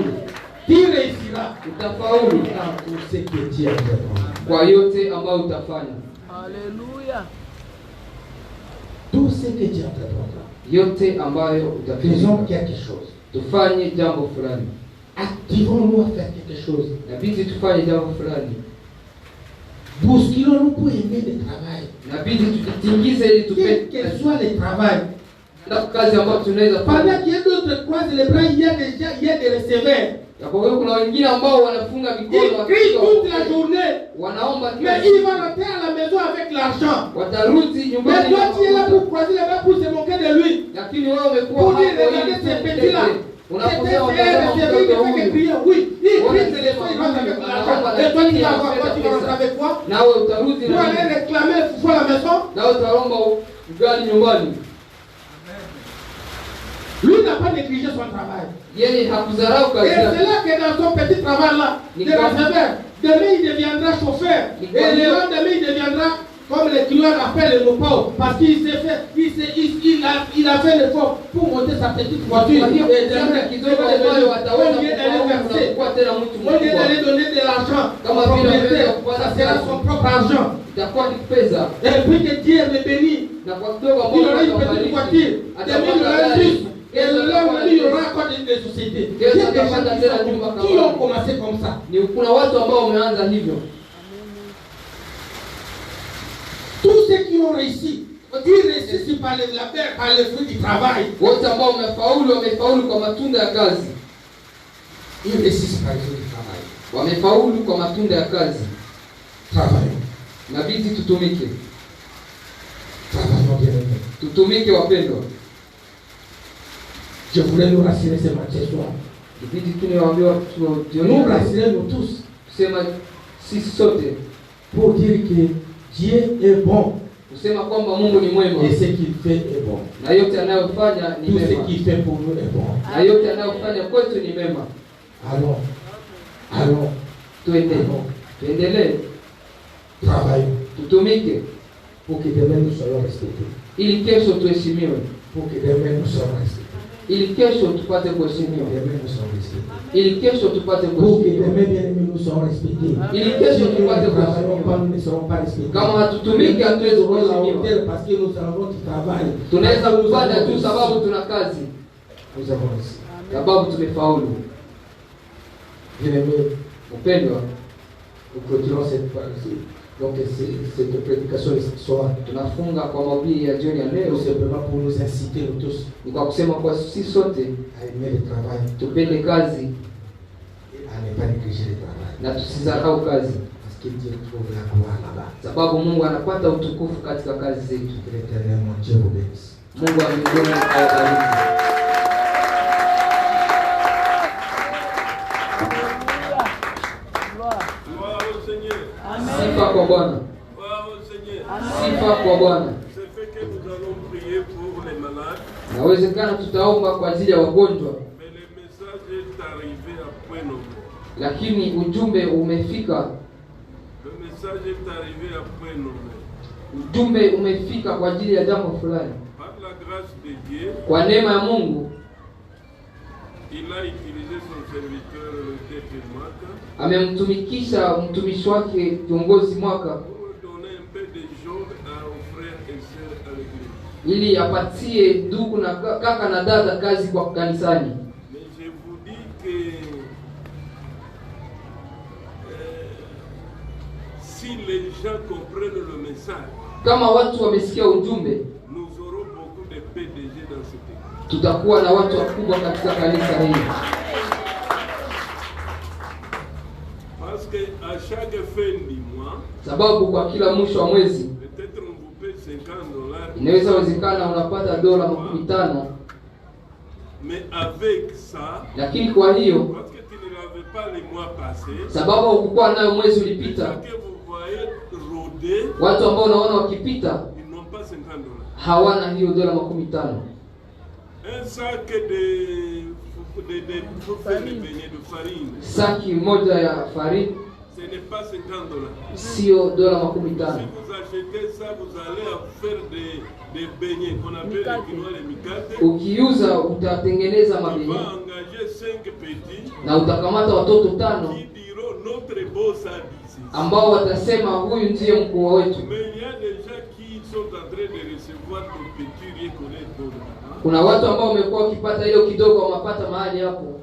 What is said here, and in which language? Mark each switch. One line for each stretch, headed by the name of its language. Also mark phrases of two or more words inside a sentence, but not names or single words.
French: Tu réussiras.
Swahili: utafaulu
French: Dans tout ce que tu as fait.
Swahili: kwa yote ambayo utafanya.
French: Alléluia. Tout ce que tu as fait.
Swahili: Yote ambayo
French: Faisons
Swahili: utafanya.
French: quelque chose.
Swahili: Tufanye jambo fulani.
French: Activons-nous à faire quelque chose.
Swahili: Inabidi tufanye jambo fulani.
French: Bousculons-nous pour aimer le travail.
Swahili: Inabidi tujitingize ili
French: Quel
Swahili: tupende
French: que soit le travail.
Swahili: kazi ambayo tunaweza
French: Pendant
Swahili: fanya.
French: qu'il y a d'autres croisent les bras, il y a des receveurs.
Swahili: Kwa hiyo kuna wengine ambao wanafunga
French: Ils
Swahili: mikono
French: crient toute la
Swahili: wakiwa
French: journée.
Swahili: wanaomba kila
French: Mais
Swahili: siku.
French: il va rentrer à la maison avec l'argent.
Swahili: Watarudi
French: Mais
Swahili: nyumbani
French: toi, tu es là
Swahili: na
French: pour croiser les bras, pour se moquer de lui.
Swahili: lakini wewe umekuwa
French: Pour
Swahili: hapo
French: dire, regardez
Swahili: ili
French: ces petits-là.
Swahili: unaposema
French: C'est un receveur, il fait que crier. Oui, il crie, c'est les fois, il rentre avec l'argent. Et toi, tu vas voir quoi, tu vas rentrer avec quoi?
Swahili: nawe utarudi
French: Pour aller
Swahili: na
French: réclamer le foufou à la maison.
Swahili: nawe utaomba ugali nyumbani.
French: Lui n'a pas négligé son travail.
Swahili: Yeye hakudharau
French: Et
Swahili: kazi
French: c'est
Swahili: yake.
French: là que dans son petit travail-là, de receveur, demain il deviendra chauffeur. Et le lendemain il deviendra comme les clients appellent le pauvre. Parce qu'il s'est fait, il a fait l'effort pour monter sa petite voiture.
Swahili: Kwa hiyo
French: Et
Swahili: kusema
French: demain,
Swahili: kidogo ambayo wataweza
French: au lieu d'aller
Swahili: kufaulu
French: verser,
Swahili: na kuwa tena mtu
French: au lieu
Swahili: mkubwa,
French: d'aller donner de l'argent, Comme au un propriétaire, propriétaire, ça sera son propre argent.
Swahili: itakuwa ni pesa
French: Et puis que Dieu le bénit.
Swahili: na kwa kidogo
French: Il aura une
Swahili: ambayo
French: petite voiture. Demain il aura un bus. Et le lendemain il y aura encore des sociétés. Il y a des gens qui ont commencé comme ça.
Swahili: ni kuna watu ambao wameanza hivyo.
French: Tous ceux qui ont réussi, ils réussissent par le labeur, par le fruit du travail.
Swahili: Wote ambao wamefaulu kwa matunda ya kazi.
French: Ils réussissent par le fruit du travail.
Swahili: Wamefaulu kwa matunda ya kazi.
French: Travaillons.
Swahili: Inabidi tutumike.
French: Travaillons bien aimés.
Swahili: Tutumike wapendwa.
French: Je voulais nous rassurer ce matin soir.
Swahili: Inabidi tu niwaambie
French: Nous rassurer nous tous
Swahili: kusema sisi sote
French: pour dire que Dieu est bon
Swahili: kusema kwamba Mungu ni mwema
French: et ce qu'il fait est bon.
Swahili: na yote anayofanya ni
French: Tout ce
Swahili: mema.
French: qu'il fait pour nous est bon.
Swahili: Na yote anayofanya kwetu ni mema.
French: Allons,
Swahili: Tuendelee.
French: travaillons
Swahili: Tutumike
French: pour que demain nous soyons respectés.
Swahili: ili kesho tuheshimiwe.
French: Pour que demain nous soyons respectés.
Swahili: Ili kesho tupate
French: Pour que
Swahili: kuheshimiwa.
French: demain nous soyons respectés.
Swahili: Ili kesho tupate
French: Pour que
Swahili: kuheshimiwa.
French: demain, bien aimés, nous soyons respectés.
Swahili: Ili
French: Si
Swahili: kesho
French: nous ne
Swahili: tupate
French: travaillons pas,
Swahili: kuheshimiwa.
French: nous ne serons pas respectés.
Swahili: Kama hatutumiki hatuwezi
French: Nous aurons la
Swahili: kuheshimiwa.
French: hauteur parce que nous avons du travail.
Swahili: Tunaweza
French: Nous
Swahili: kupanda
French: avons
Swahili: tu
French: réussi.
Swahili: sababu tuna kazi,
French: Nous avons réussi.
Swahili: sababu tumefaulu.
French: Bien aimés,
Swahili: Upendwa,
French: nous clôturons cette prédication ce soir.
Swahili: tunafunga kwa mahubiri ya jioni ya
French: Tout
Swahili: leo
French: simplement pour nous inciter, nous tous,
Swahili: ni kwa kusema kwa sisi sote
French: à aimer le travail
Swahili: tupende kazi
French: et à ne pas négliger le travail.
Swahili: na tusizarau kazi,
French: Parce que Dieu trouve la gloire là-bas.
Swahili: sababu Mungu anapata utukufu katika kazi zetu.
French: Que l'Éternel, mon Dieu, vous bénisse.
Swahili: Mungu wa mbinguni awabariki.
French: Gloire au Seigneur.
Swahili: Sifa kwa Bwana,
French: Gloire au Seigneur.
Swahili: sifa kwa Bwana.
French: C'est fait que nous allons prier pour les malades,
Swahili: Nawezekana tutaomba kwa ajili ya wagonjwa,
French: mais le message est arrivé à point nommé.
Swahili: lakini ujumbe umefika.
French: Le message est arrivé à point nommé.
Swahili: Ujumbe umefika kwa ajili ya jambo fulani.
French: Par la grâce de Dieu,
Swahili: Kwa neema ya Mungu
French: il a utilisé son serviteur, le chef Mwaka,
Swahili: amemtumikisha mtumishi wake kiongozi Mwaka
French: pour donner un peu de jour aux frères et sœurs à l'église.
Swahili: ili apatie ndugu na kaka na dada kazi kwa kanisani.
French: Mais je vous dis que si les gens comprennent le message,
Swahili: Kama watu wamesikia ujumbe,
French: nous aurons beaucoup de PDG dans cette église.
Swahili: tutakuwa na watu wakubwa katika kanisa hili,
French: Parce qu'à chaque fin du mois,
Swahili: sababu kwa kila mwisho wa mwezi
French: peut-être on vous paie $50,
Swahili: inaweza wezekana unapata dola 50,
French: mais avec ça,
Swahili: lakini kwa hiyo
French: parce que tu ne l'avais pas les mois passés,
Swahili: sababu hukukuwa nayo mwezi
French: les
Swahili: ulipita,
French: gens que vous voyez rôder,
Swahili: watu ambao unaona wakipita
French: ils n'ont pas $50.
Swahili: hawana hiyo dola 50.
French: Un sac pour faire des beignets de farine.
Swahili: Saki moja ya farine
French: Ce n'est pas $50.
Swahili: sio dola 15.
French: Si vous achetez ça, vous allez faire des beignets qu'on appelle les quinoa les mikate.
Swahili: Ukiuza utatengeneza
French: On
Swahili: mabenye
French: va engager 5 petits
Swahili: na utakamata watoto 5
French: qui diront notre boss a dit ceci.
Swahili: ambao watasema huyu ndiye mkuu wetu.
French: Mais il y a des gens qui sont en train de recevoir nos petits rien connaître d'autres.
Swahili: Kuna watu ambao wamekuwa wakipata hiyo kidogo wamapata mahali hapo.